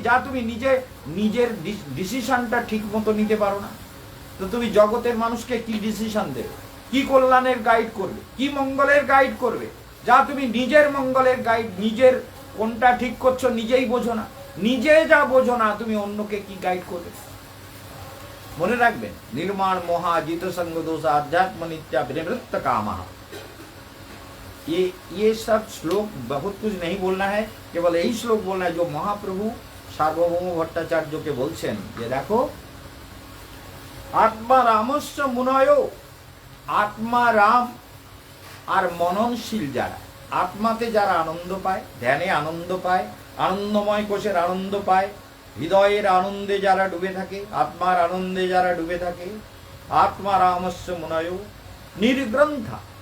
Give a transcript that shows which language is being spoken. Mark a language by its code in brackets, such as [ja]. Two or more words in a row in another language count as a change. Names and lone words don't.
[bn] যা তুমি নিজের ডিসিশনটা ঠিক মতো নিতে পারো না, তো তুমি জগতের মানুষকে কি ডিসিশন দেবে? কি কল্যাণের গাইড করবে? কি মঙ্গলের গাইড করবে? যা তুমি নিজের মঙ্গলের গাইড, নিজের কোনটা ঠিক করছো নিজেই বোঝো না, নিজে যা বোঝো না, তুমি অন্যকে কি গাইড করবে? মনে রাখবেন, [sa] निर्माण मोहा जित संग दोष आध्यात्म नित्या विनिवृत्त कामा। [hi] ये सब श्लोक बहुत कुछ नहीं बोलना है, केवल यही श्लोक बोलना है जो महाप्रभु सार्वभौम भट्टाचार्य के बोलছেন। ये देखो, [sa] आत्मा रामस्य मुनयो, आत्मा राम [bn] আর মননশীল যারা, আত্মাতে যারা আনন্দ পায়, ধ্যানে আনন্দ পায়, আনন্দময় কোষের আনন্দ পায়, হৃদয়ের আনন্দে যারা ডুবে থাকে, আত্মার আনন্দে যারা ডুবে থাকে, [sa] আত্মা রামস্য মুনয় নির্গ্রন্থা।